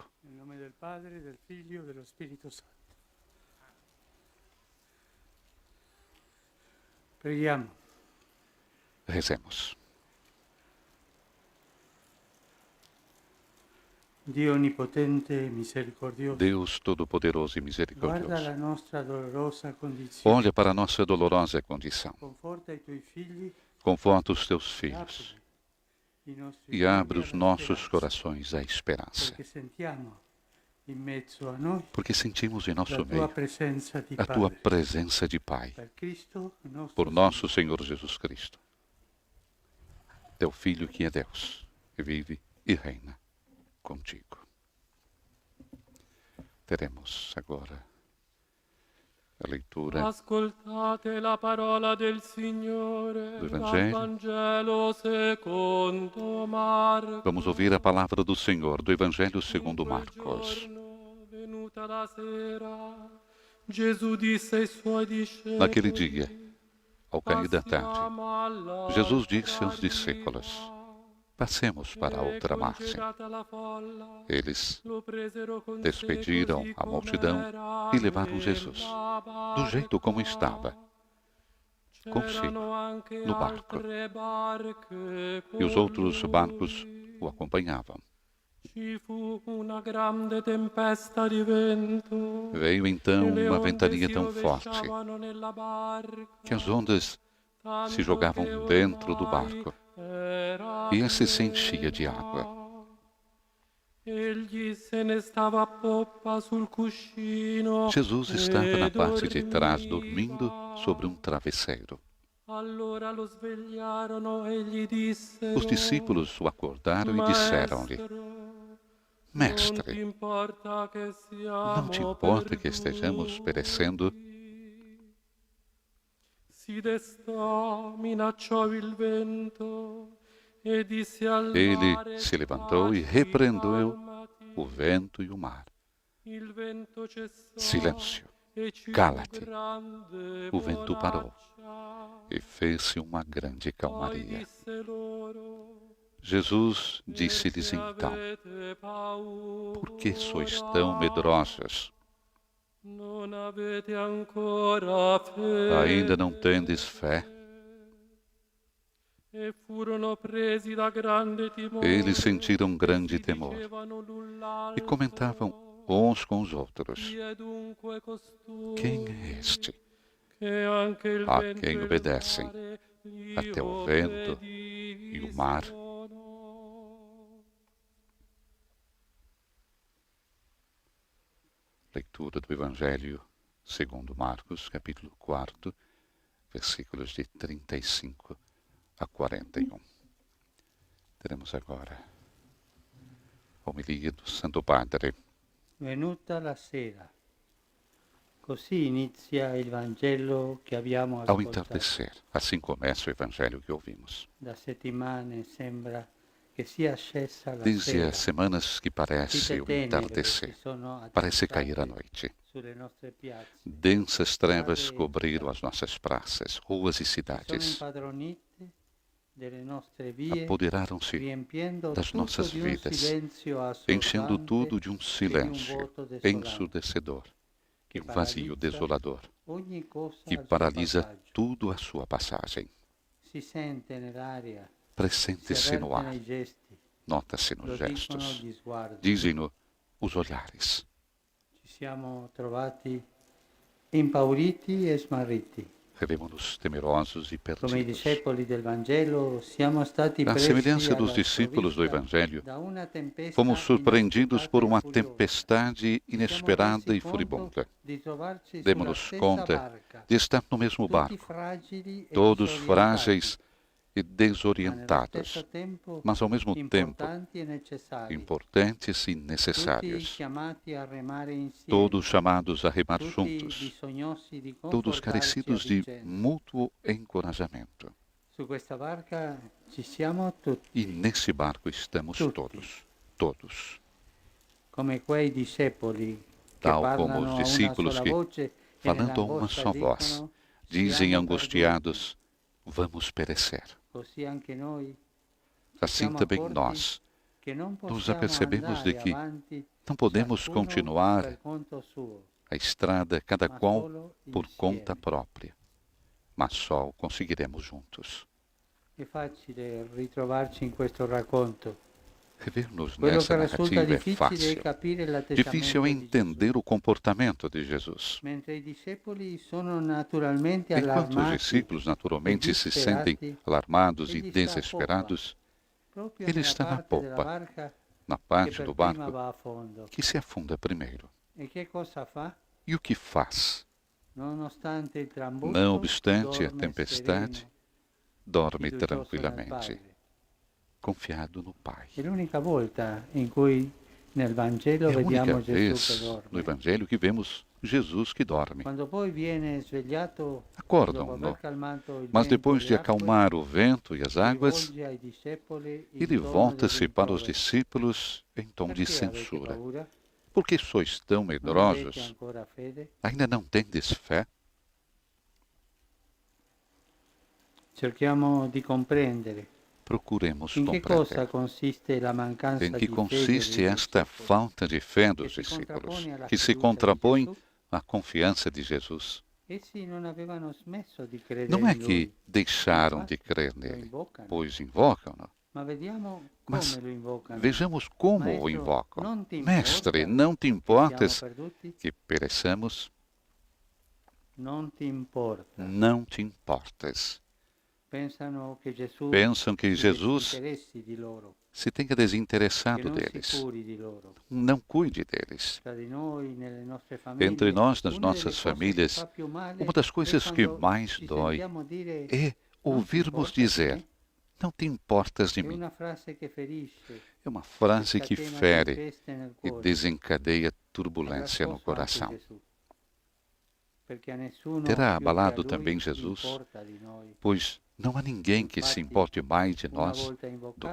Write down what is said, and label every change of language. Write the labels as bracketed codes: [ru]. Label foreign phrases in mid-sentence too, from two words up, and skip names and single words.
[pt] Em nome do Padre, do Filho e do Espírito Santo. [it] Preghiamo. [pt] Rezemos. [it] Dio onipotente e misericordioso, [pt] Deus Todo-Poderoso e [it] guarda [pt] Misericordioso, [it] la nostra dolorosa condizione. [pt] olha para a nossa dolorosa condição. [it] Conforta i tuoi figli [pt] Conforta os teus filhos [it] i nostri [pt] e abre os [it] cuori alla [pt] nossos [it] speranza, [pt] corações à esperança, [it] perché sentiamo in mezzo a noi [pt] porque sentimos em [it] la [pt] nosso [it] tua [pt] meio [it] presenza di [pt] a tua [it] Padre. [pt] presença de Pai, [it] Per Cristo, il nostro [pt] por nosso Senhor Jesus Cristo, teu Filho que é Deus, e vive e reina contigo. Teremos agora a leitura [it] Ascoltate la parola del Signore [pt] do [it] dal [pt] Evangelho. [it] Vangelo secondo Marco. [pt] Vamos ouvir a palavra do Senhor do Evangelho segundo [it] In quel [pt] Marcos. [it] giorno, venuta la sera, Gesù disse ai suoi discepoli: [pt] Naquele dia, ao cair da tarde, [it] Passiamo all'altra [pt] Jesus disse aos discípulos: [it] riva. [pt] passemos para a [it] E [pt] outra margem. [it] congelata la folla, [pt] Eles [it] lo presero con sé [pt] despediram [it] così [pt] a multidão [it] com'era [pt] e levaram Jesus, [it] nella [pt] do jeito como [it] barca. [pt] estava, consigo, [it] C'erano anche [pt] no barco. [it] altre barche [pt] E os [it] con [pt] outros barcos [it] lui. [pt] o acompanhavam. [it] Ci fu una grande tempesta di vento. [pt] Veio [it] E [pt] então [it] le [pt] uma [it] onde [pt] ventania [it] si [pt] tão forte [it] rovesciavano nella barca, [pt] que as ondas [it] tanto [pt] se jogavam [it] che [pt] dentro do [it] ormai [pt] barco [it] era [pt] e esse se enchia de [it] piena. [pt] água. [it] Egli se ne stava a poppa sul cuscino [pt] Jesus estava [it] e [pt] na parte de trás [it] dormiva. [pt] dormindo sobre um travesseiro. [it] Allora lo svegliarono e gli dissero: [pt] Os discípulos o acordaram e disseram-lhe: Mestre, Mestre, [it] non ti importa che [pt] não te [it] siamo [pt] importa que estejamos [it] perduti? [pt] perecendo? [it] Si destò, minacciò il vento e disse al [pt] Ele [it] mare: [pt] se levantou e [it] "Taciti, [pt] repreendeu [it] calmati." [pt] o vento e o mar. [it] Il vento cessò [pt] Silêncio, [it] e ci fu [pt] cala-te. [it] grande [pt] O vento parou [it] bonaccia. [pt] e fez-se uma grande [it] Poi [pt] calmaria. [it] disse loro: [pt] Jesus [it] "E [pt] disse-lhes [it] se [pt] então: [it] avete paura, [pt] por que sois tão medrosos? [it] non avete ancora fede?" [pt] Ainda não tendes fé? [it] E furono presi da grande timore. [pt] Eles sentiram grande [it] e si [pt] temor [it] dicevano l'un [pt] e [it] l'altro: [pt] comentavam uns com os outros: [it] "Chi è dunque costui [pt] quem é este [it] che anche il [pt] a [it] vento [pt] quem [it] e il [pt] obedecem, [it] mare gli [pt] até o vento e o mar?" [it] obbediscono?" [pt] Leitura do Evangelho segundo Marcos, capítulo 4, versículos de 35 a 41. Teremos agora a homilia do Santo Padre. [it] Venuta la sera. Così inizia il Vangelo che abbiamo [pt] Ao [it] ascoltato. [pt] entardecer, assim começa o Evangelho que ouvimos. [it] Da settimane sembra che sia scesa la [pt] Desde [it] sera, [pt] as semanas que parece [it] fite [pt] o [it] tenebre [pt] entardecer, [it] che sono [pt] parece cair a [it] attestate [pt] noite. [it] sulle nostre piazze, [pt] Densas trevas [it] strade e [pt] cobriram [it] città, [pt] as nossas praças, ruas e [it] si sono [pt] cidades. [it] impadronite delle nostre vie, [pt] Apoderaram-se [it] riempiendo [pt] das [it] tutto [pt] nossas [it] di un [pt] vidas, [it] silenzio [pt] enchendo [it] assordante [pt] tudo de um [it] e di un [pt] silêncio [it] vuoto desolante [pt] ensurdecedor e [it] che [pt] um vazio [it] paralizza [pt] desolador [it] ogni cosa [pt] que [it] al suo [pt] paralisa [it] passaggio. [pt] tudo à sua passagem. [it] Si sente nell'aria, si [pt] Pressente-se no [it] avverte [pt] ar, [it] nei gesti, [pt] nota-se [it] lo [pt] nos [it] dicono [pt] gestos, [it] gli sguardi. [pt] dizem-no os olhares. [it] Ci siamo trovati impauriti e smarriti. [pt] Vemos-nos temerosos e [it] Come i [pt] perdidos. [it] discepoli del Vangelo, siamo stati [pt] À [it] presi [pt] semelhança dos [it] alla [pt] discípulos do [it] sprovvista [pt] Evangelho, [it] da una tempesta [pt] fomos surpreendidos por uma [it] inaspettata e furiosa. [pt] tempestade [it] Ci siamo [pt] inesperada [it] resi [pt] e [it] conto [pt] furibunda. [it] di trovarci sulla [pt] Demos-nos [it] stessa [pt] conta [it] barca, [pt] de estar no mesmo [it] tutti [pt] barco, [it] fragili e [pt] todos [it] disorientati, [pt] frágeis e [it] ma nello [pt] desorientados, [it] stesso tempo [pt] mas ao mesmo tempo [it] importanti e necessari, [pt] importantes e [it] tutti [pt] necessários, [it] chiamati a remare insieme, [pt] todos chamados a remar [it] tutti [pt] juntos, [it] bisognosi di [pt] todos [it] confortarci a [pt] carecidos de [it] vicenda. [pt] mútuo encorajamento. [it] Su questa barca ci siamo tutti, [pt] E nesse barco estamos [it] Tutti. [pt] todos. [it] come quei discepoli che [pt] Tal [it] parlano [pt] como os [it] a una [pt] discípulos [it] sola [pt] que, [it] voce e [pt] falando a uma [it] nell'angoscia [pt] só voz, [it] dicono, [pt] dizem [it] siamo [pt] angustiados: vamos perecer. [it] perduti. Così anche noi [pt] Assim [it] siamo [pt] também [it] accorti [pt] nós [it] che non [pt] nos [it] possiamo [pt] apercebemos de [it] andare [pt] que [it] avanti [pt] não podemos [it] ciascuno [pt] continuar [it] per conto suo, [pt] a estrada, cada [it] ma [pt] qual [it] solo [pt] por [it] insieme. [pt] conta própria, mas só o conseguiremos juntos. [it] È facile ritrovarci in questo racconto. [pt] Rever-nos [it] Quello [pt] nessa [it] che risulta [pt] narrativa é [it] difficile è [pt] fácil. [it] capire l'atteggiamento [pt] Difícil é [it] di Gesù. [pt] entender o comportamento de Jesus. [it] Mentre i discepoli sono naturalmente [pt] Enquanto os [it] allarmati, [pt] discípulos naturalmente se [it] disperati, [pt] sentem alarmados e [it] egli sta a [pt] desesperados, [it] proprio [pt] ele [it] nella [pt] está na [it] parte della [pt] popa, [it] barca [pt] na [it] che [pt] parte [it] per [pt] do [it] prima [pt] barco [it] va a fondo. [pt] que se afunda primeiro. [it] E che cosa fa? [pt] E o que faz? [it] Nonostante il trambusto, [pt] Não obstante a [it] dorme [pt] tempestade, [it] sereno, [pt] dorme [it] fiducioso nel [pt] tranquilamente, [it] Padre. [pt] confiado no Pai. [it] È l'unica volta in cui nel Vangelo [pt] É a única [it] vediamo Gesù che [pt] vez no [it] dorme. [pt] Evangelho que vemos Jesus que dorme. [it] Quando poi viene svegliato, dopo [pt] Acordam-no, [it] aver calmato il [pt] mas [it] vento [pt] depois [it] e [pt] de [it] le acque, [pt] acalmar o vento e as [it] si [pt] águas, [it] rivolge ai discepoli il [pt] ele [it] tono del [pt] volta-se para os [it] rimprovero. [pt] discípulos em tom de [it] Perché avete [pt] censura. [it] paura? [pt] Por que sois tão [it] Non avete [pt] medrosos? [it] ancora fede? [pt] Ainda não tendes fé? [it] Cerchiamo di comprendere [pt] Procuremos [it] in che cosa [pt] compreender. [it] consiste la mancanza [pt] Em que [it] di fede [pt] consiste [it] dei [pt] esta [it] discepoli, [pt] falta de fé dos [it] che si [pt] discípulos, [it] contrappone alla [pt] que se [it] fiducia di [pt] contrapõe [it] Gesù? [pt] à confiança de Jesus? [it] Essi non avevano smesso di credere [pt] Não é [it] in [pt] que [it] Lui, [pt] deixaram de [it] infatti [pt] crer [it] lo [pt] nele, [it] invocano. [pt] pois invocam-no. [it] Ma vediamo [pt] Mas [it] come lo invocano. [pt] vejamos como o [it] Maestro, [pt] invocam. [it] non ti [pt] Mestre, [it] importa [pt] não te [it] che [pt] importas [it] siamo perduti? [pt] que pereçamos? [it] Non ti importa. [pt] Não te importas. [it] Pensano che Gesù [pt] Pensam que [it] si [pt] Jesus [it] disinteressi di loro, [pt] se tenha [it] che [pt] desinteressado [it] non si [pt] deles. [it] curi di loro. [pt] Não cuide deles. [it] Tra di noi, nelle nostre famiglie, [pt] Entre nós, nas [it] una delle [pt] nossas [it] cose che [pt] famílias, [it] fa più male [pt] uma das coisas [it] è [pt] que [it] quando [pt] mais [it] ci [pt] dói [it] sentiamo dire [pt] é ouvirmos dizer: não te importas de [it] è [pt] mim. [it] una frase che ferisce, [pt] É uma frase que [it] scatena [pt] fere [it] tempeste nel [pt] e [it] cuore. [pt] desencadeia [it] Avrà [pt] turbulência no [it] scosso anche [pt] coração. [it] Gesù, perché a nessuno [pt] Terá [it] più che a [pt] abalado [it] lui [pt] também Jesus, [it] importa di noi. [pt] pois não há ninguém que se importe mais de [it] Una [pt] nós [it] volta [pt] do [it] invocato,